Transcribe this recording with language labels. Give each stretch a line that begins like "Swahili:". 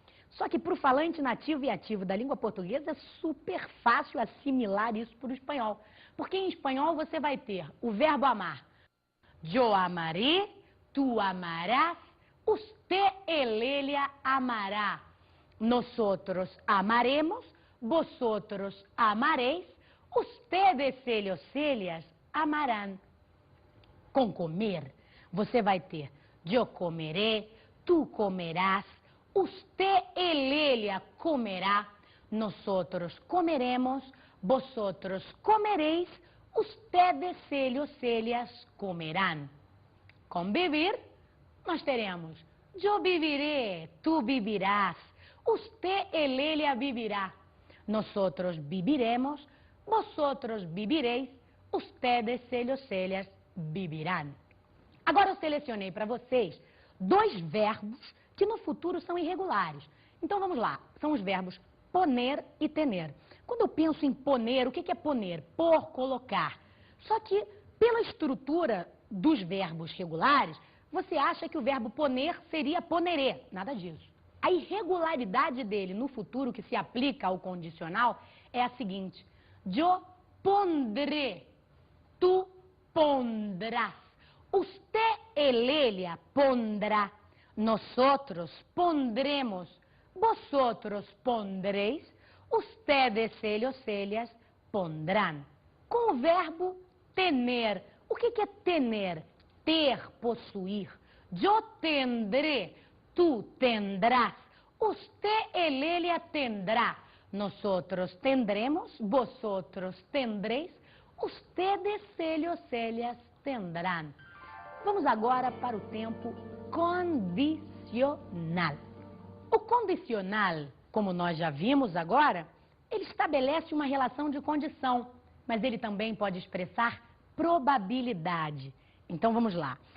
Portuguese: Só que para o falante nativo e ativo da língua portuguesa é super fácil assimilar isso para o espanhol. Porque em espanhol você vai ter o verbo amar.
Spanish: Eu amaré, tu amarás, usted, ele, amará. Nosotros amaremos, vosotros amareis, ustedes, ellas, amarán. Com comer, você vai ter eu comeré, tu comerás, usted, ele, comerá, nosotros comeremos, vosotros comereis, ustedes, ellas comerán. Convivir, nós teremos Yo viviré, tú vivirás. Usted, ella vivirá. Nosotros viviremos, vosotros vivireis, ustedes, ellas vivirán.
Portuguese: Agora eu selecionei para vocês 2 verbos que no futuro são irregulares. Então vamos lá, são os verbos poner e tener. Quando eu penso em poner, o que é poner? Pôr, colocar. Só que pela estrutura dos verbos regulares, você acha que o verbo poner seria poneré. Nada disso. A irregularidade dele no futuro, que se aplica ao condicional, é a seguinte.
Spanish: Yo pondré, tu pondrás. Usted, ella pondrá. Nosotros pondremos. Vosotros pondréis. Ustedes, ellas pondrán.
Portuguese: Com o verbo tener. O que é tener? Ter, possuir.
Spanish: Yo tendré. Tú tendrás, usted, ella tendrá, nosotros tendremos, vosotros tendréis, ustedes, ellas tendrán.
Portuguese: Vamos agora para o tempo condicional. O condicional, como nós já vimos agora, ele estabelece uma relação de condição, mas ele também pode expressar probabilidade. Então vamos lá.